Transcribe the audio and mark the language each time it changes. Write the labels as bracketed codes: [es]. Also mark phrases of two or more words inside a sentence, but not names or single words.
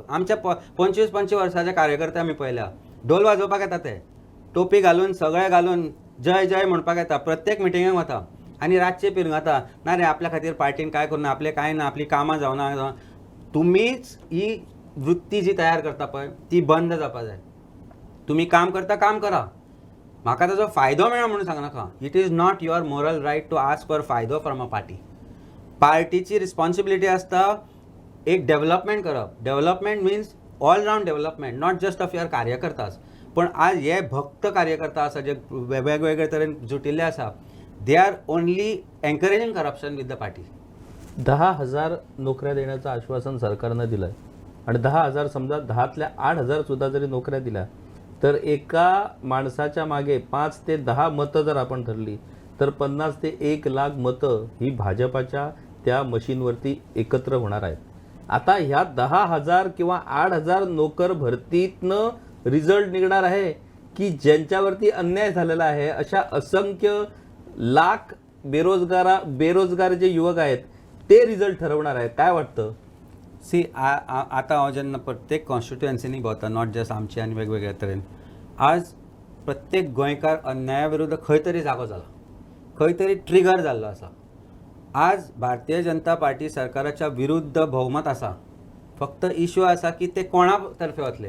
[kok] आमच्या 25-25 वर्साचे कार्यकर्ते आमी पळयल्या, ढोल वाजोवपाक येता ते, टोपी घालून सगळे घालून जय जय म्हणपाक येता, प्रत्येक मिटिंगेक वता आनी रातचे पिरगाता, ना रे आपल्या खातीर पार्टीन काय करूं ना, आपले काय ना, आपली कामां जावना. तुमीच ही वृत्ती जी तयार करता पळय ती बंद जावपाक जाय. तुम्ही काम करता, काम करा, म्हाका ताजो फायदो मेळा म्हणून सांगनाका. [en] It is not your moral right to ask for फायदो from a party. [kok] पार्टीची रिस्पॉन्सिबिलिटी आसता एक डेव्हलपमेंट करप. [en] Development means all round development, not just of your कार्यकर्तास. [kok] पण आज हे भक्त कार्यकर्ता आसा जे वेगवेगळे तरेन जुटिल्ले आसा, [en] they are only encouraging corruption with the party. [mr] 10,000 नोकऱ्या देण्याचं आश्वासन सरकारनं दिलं आणि 10,000 समजा 10तल्या 8,000 सुद्धा जरी नोकऱ्या दिल्या तर एका माणसाच्या मागे 5 ते 10 मतं जर आपण धरली तर 50 ते 1 लाख मतं ही भाजपाच्या त्या मशीनवरती एकत्र होणार आहेत. आता ह्या 10,000 किंवा 8,000 नोकर भरतीतनं रिझल्ट निघणार आहे की ज्यांच्यावरती अन्याय झालेला आहे अशा असंख्य लाख बेरोजगार जे युवक आहेत ते रिझल्ट ठरवणार आहेत? काय वाटतं? [kok] सी आता हांव जेन्ना प्रत्येक कॉन्स्टिट्युएन्सीनी भोंवता, [en] not just [kok] आमची आनी वेगवेगळ्या तरेन, आज प्रत्येक गोंयकार अन्याया विरुद्ध खंय तरी जागो जाला, खंय तरी ट्रिगर जाल्लो आसा. आज भारतीय जनता पार्टी सरकाराच्या विरुद्ध भोवमत आसा. फक्त इश्यू आसा की ते कोणा तर्फे वतले.